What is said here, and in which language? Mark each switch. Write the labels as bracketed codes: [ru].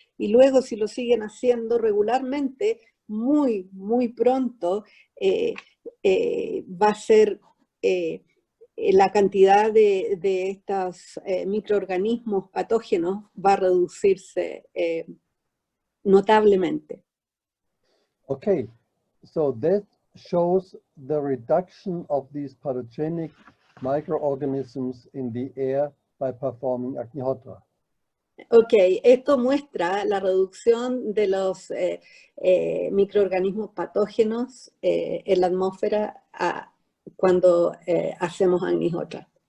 [es] Y luego si lo siguen haciendo regularmente, muy, muy pronto va a ser la cantidad de estos microorganismos patógenos va a reducirse notablemente. [en] Okay, so that shows the reduction of these pathogenic microorganisms in the air by performing Agnihotra. [es] Ok, esto muestra la reducción de los microorganismos patógenos en la atmósfera cuando hacemos Agnihotra.